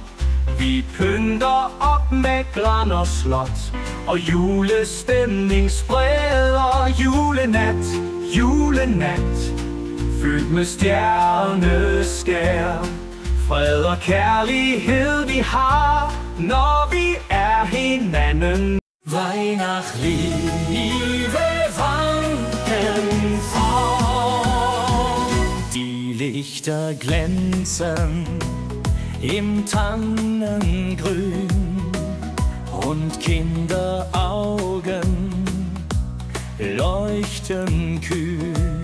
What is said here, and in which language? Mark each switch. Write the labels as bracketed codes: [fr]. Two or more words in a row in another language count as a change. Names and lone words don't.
[da] Vi pynter op med gran og slot, og julestemning spreder. Julenat, julenat, fyldt med stjerneskær. Fred og kærlighed vi har, når vi er hinanden. [de] Weihnachtliche Wanken vor. Die Lichter glänzen im Tannengrün und Kinderaugen leuchten kühl.